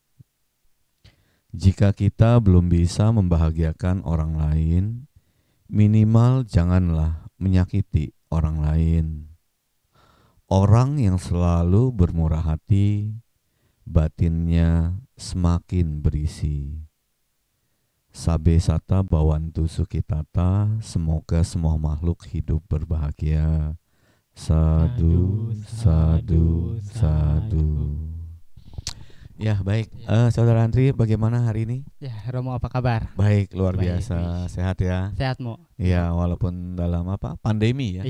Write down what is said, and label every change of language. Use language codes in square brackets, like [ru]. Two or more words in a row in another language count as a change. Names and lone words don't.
[id] Jika kita belum bisa membahagiakan orang lain, minimal janganlah menyakiti orang lain. Orang yang selalu bermurah hati, batinnya semakin berisi. [pi] Sabe sata bawantu sukitata, [id] semoga semua makhluk hidup berbahagia. [pi] Sadu, sadu, sadu. [id] Ya, baik. Saudara Andri, bagaimana hari ini? Ya, Romo apa kabar? Baik, luar Baik. biasa. Sehat ya? Sehat, Mo. Ya, walaupun dalam pandemi ya.